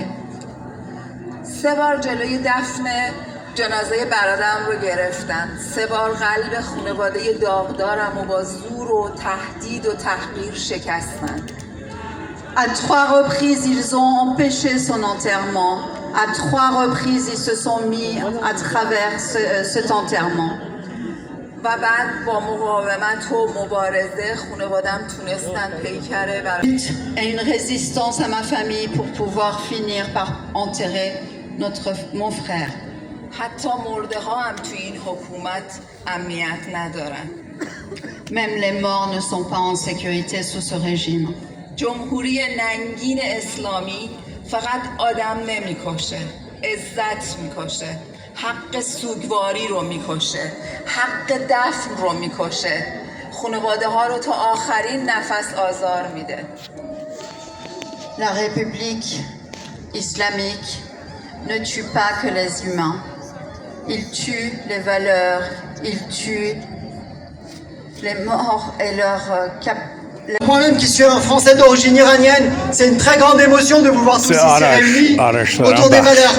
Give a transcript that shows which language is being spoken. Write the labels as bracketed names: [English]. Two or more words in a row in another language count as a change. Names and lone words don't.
[Persian] 3 بار جلوی دفن جنازه برادرم رو گرفتن. 3 بار قلب خانواده داغدارم و با زور و تهدید و تحقیر شکستن. [French] À 3 reprises, ils ont empêché son enterrement. À 3 reprises, ils se sont mis à travers cet enterrement. [Persian] و بعد با مقاومت و مبارزه خانواده‌ام تونستن پیکره برای [French] Et une résistance à ma famille pour pouvoir finir par enterrer mon frère. [Persian] حتی مرده ها هم توی این حکومت امنیت ندارن. [French] Même les morts ne sont pas en sécurité sous ce régime. [Persian] جمهوری ننگین اسلامی فقط آدم نمیکشه، عزت میکشه، حق سوگواری رو میکشه، حق دفن رو میکشه، خانواده ها رو تا آخرین نفس آزار میده. [French] La République islamique ne tue pas que les humains. Il tue les valeurs, il tue les morts et leur Moi-même qui suis un Français d'origine iranienne, c'est une très grande émotion de vous voir tous ici réunis autour des valeurs.